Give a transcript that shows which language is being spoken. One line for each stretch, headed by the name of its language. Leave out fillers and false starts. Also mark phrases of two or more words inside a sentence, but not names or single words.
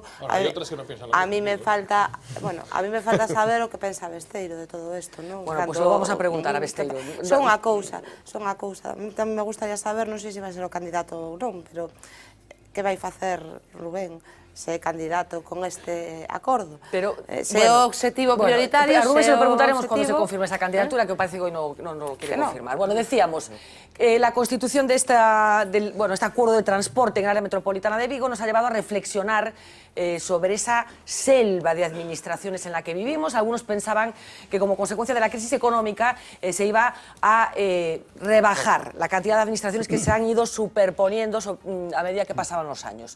Galician: A mí me falta saber o que pensa Besteiro de todo isto, non?
Spanish: Bueno, pois lo vamos a preguntar a Besteiro.
Galician: Son unha cousa. A mí tamén me gustaría saber, non sei se vai ser o candidato ou non, pero que vai facer Rubén se é candidato con este acordo. Se é o objetivo prioritario...
Spanish: A Rubén se lo preguntaremos cuando se confirme esa candidatura, que parece que hoy no lo quiere confirmar. Bueno, decíamos, la constitución de este acuerdo de transporte en el área metropolitana de Vigo nos ha llevado a reflexionar sobre esa selva de administraciones en la que vivimos. Algunos pensaban que como consecuencia de la crisis económica se iba a rebajar la cantidad de administraciones que se han ido superponiendo a medida que pasaban los años.